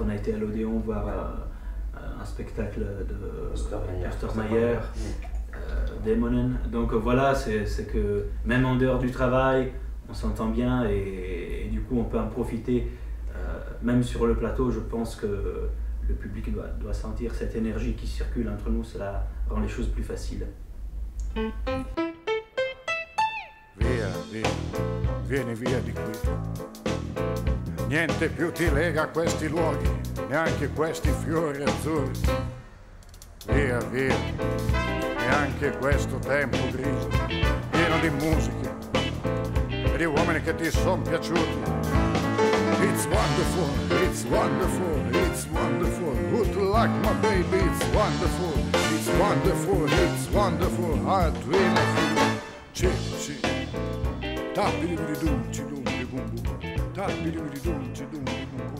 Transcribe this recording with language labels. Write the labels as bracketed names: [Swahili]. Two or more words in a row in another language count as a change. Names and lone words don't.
[French] On a été à l'Odéon voir un spectacle de Ostermayer, Demonen. Donc voilà, c'est que même en dehors du travail, on s'entend bien et du coup on peut en profiter. Même sur le plateau, je pense que le public doit sentir cette énergie qui circule entre nous, cela rend les choses plus faciles. [Italian] Vieni via di qui. Niente più ti lega a questi luoghi, neanche questi fiori azzurri. Via, neanche questo tempo grigio, pieno di musica e di uomini che ti sono piaciuti. [English] It's wonderful, it's wonderful, it's wonderful. Good luck, my baby, it's wonderful, it's wonderful, it's wonderful. I dream of you. Ci, tappi-di-di-dum, ci-dum-di-bum-bum. Tappi-di-di-dum, ci-dum-di-bum-bum.